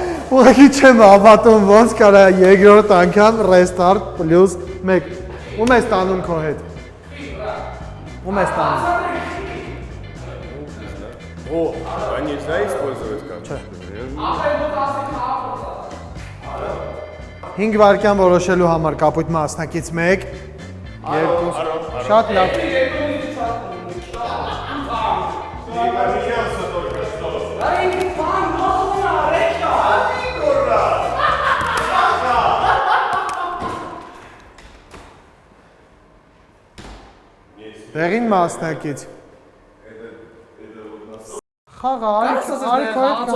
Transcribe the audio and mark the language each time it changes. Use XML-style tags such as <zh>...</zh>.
<hy>Ուղղակի չեմ հավատում ոնց կարա երկրորդ անգամ restart +1։ Ում ես տանում քո հետ։ Ում ես տանում։</hy> <ru>О, нельзя использовать как-то.</ru> <hy>5 վայրկյան որոշելու համար կապույտ մասնակից 1 2 շատ լավ Դեղին մասնակից Խաղա, արի քո հետ</hy>